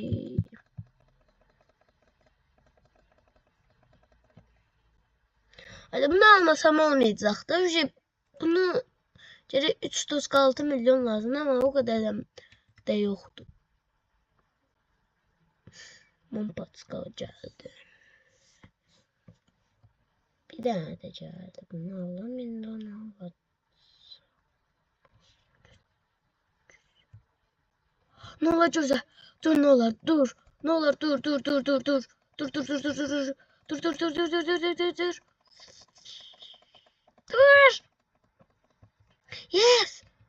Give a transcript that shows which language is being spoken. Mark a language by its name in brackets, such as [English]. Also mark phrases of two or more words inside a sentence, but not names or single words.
[Azerbaijani] Hadi bunu almasam olmayacaqdı. Bunu gərək 3.6 milyon lazım ama o qədər də yoxdur. [Turkish] Mompatska geldi. Bir tane de geldi. Bunu alalım. İndonezya'da. Ne olur Jose? Dur ne olur dur. Ne olur dur. Dur. Yes.